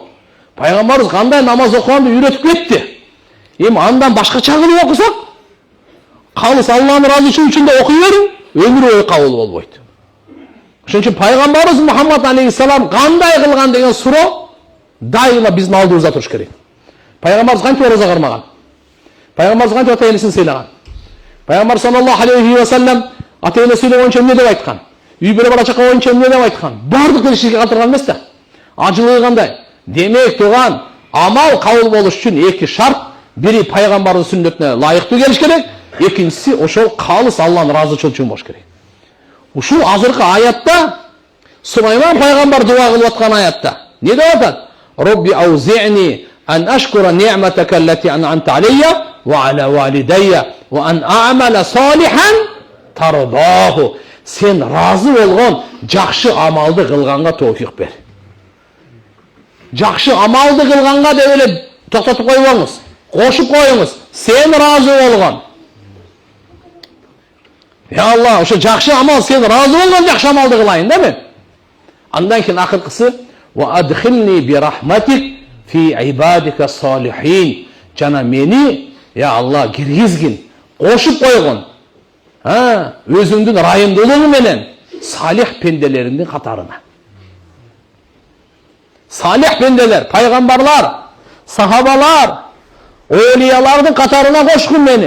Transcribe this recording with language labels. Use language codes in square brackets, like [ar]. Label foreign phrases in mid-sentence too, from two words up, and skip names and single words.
[ky] Пайгамбарыбыз кандай намаз окуганды үйрөтүп кетти. Эми андан башкача кылып окусак, калыс Алланын разычылыгы үчүн да окуй бериң, өмүр бою кабыл болбойт. Ошон үчүн пайгамбарыбыз Мухаммад алейхиссалам кандай кылган деген суроо дайыма биздин алдыбызда туруш керек. Пайгамбарыбыз кантип ораза кармаган? Пайгамбарыбыз кантип ата-энесин сыйлаган? Пайгамбар [ar] صلى الله عليه وسلم [ky] ата-эне сүйлөгөн боюнча эмне деп айткан? Үй бүлө бала чака боюнча эмне деп айткан? Бардык ишке калтырган эмес да. Ажылыгы кандай? Демек туган Амал кабыл болуш үчүн эки шарт: бири пайгамбардын сүннөтүнө ылайыктуу келиш керек, экинчиси ошол калыс Алланын ыраазычылыгы үчүн болуш керек. Ушул азыркы аятта Сулайман пайгамбар дуа кылып аткан аятта не деп атат? [ar] رب أوزعني أن أشكر نعمتك التي أنعمت علي وعلى والدي وأن أعمل صالحا ترضاه. [ky] Сен разы болгон жакшы амалды кылганга тоофик бер. Жакшы амалды кылганга деп эле токтотуп койбоңуз. Кошуп коюңуз. Сен разы болгон. [ar] يا الله, [ky] ошо жакшы амал, сен разы болгон жакшы амалды кылайын да мен. Андан кийин акыркысы [ar] وأدخلني برحمتك في عبادك الصالحين. [ky] Жана мени, [ar] يا الله, [ky] киргизгин, кошуп койгон. Өзүңдүн райымдуулугу менен салих пенделериңдин катарына. Салих пенделер, пайгамбарлар, сахабалар, олиялардын катарына кошкун мени.